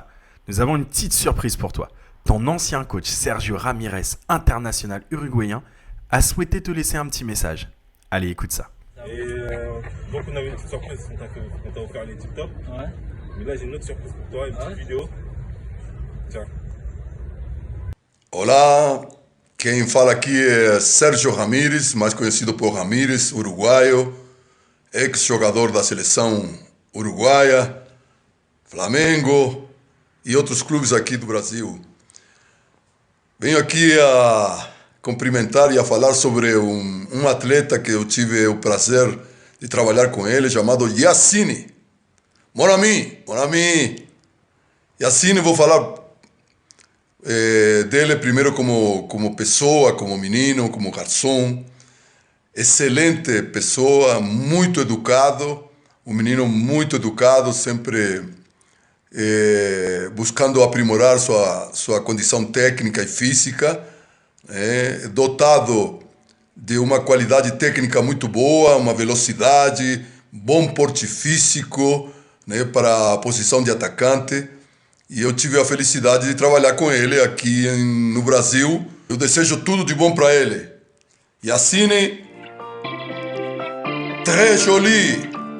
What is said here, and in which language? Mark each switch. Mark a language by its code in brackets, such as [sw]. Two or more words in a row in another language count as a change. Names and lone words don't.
[fr] Nous avons une petite surprise pour toi. Ton ancien coach Sergio Ramirez, international uruguayen, a souhaité te laisser un petit message. Allez, écoute ça. Et donc on avait une petite surprise, on t'a offert les tip top. Ouais. Mais là j'ai une autre surprise pour toi, une petite vidéo. Tiens. [pt] Olá, quem fala aqui é Sérgio Ramírez, mais conhecido por Ramírez, uruguaio, ex-jogador da seleção uruguaia, Flamengo e outros clubes aqui do Brasil. Venho aqui a cumprimentar e a falar sobre um atleta que eu tive o prazer de trabalhar com ele, chamado Yacine. [fr] Mon ami. Yacine, [pt] vou falar dele primeiro como pessoa, como menino, como garçom. Excelente pessoa, muito educado, um menino muito educado, sempre buscando aprimorar sua condição técnica e física, dotado de uma qualidade técnica muito boa, uma velocidade, bom porte físico, né, para a posição de atacante. E eu tive a felicidade de trabalhar com ele aqui no Brasil. Eu desejo tudo de bom para ele. [fr] Yacine, très joli!